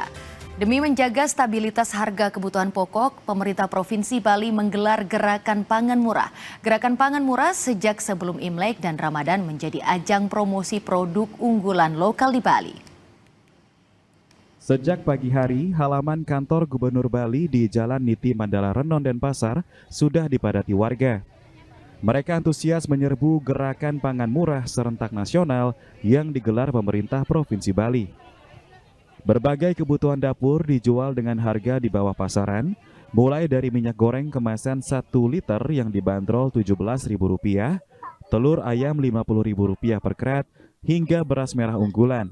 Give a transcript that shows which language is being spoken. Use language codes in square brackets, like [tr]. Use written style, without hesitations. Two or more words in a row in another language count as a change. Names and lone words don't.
[id] Demi menjaga stabilitas harga kebutuhan pokok, pemerintah Provinsi Bali menggelar Gerakan Pangan Murah. Gerakan Pangan Murah sejak sebelum Imlek dan Ramadan menjadi ajang promosi produk unggulan lokal di Bali. Sejak pagi hari, halaman kantor Gubernur Bali di Jalan Niti Mandala Renon Denpasar sudah dipadati warga. Mereka antusias menyerbu Gerakan Pangan Murah serentak nasional yang digelar pemerintah Provinsi Bali. Berbagai kebutuhan dapur dijual dengan harga di bawah pasaran, mulai dari minyak goreng kemasan 1 liter yang dibanderol Rp17.000, telur ayam Rp50.000 per krat, hingga beras merah unggulan.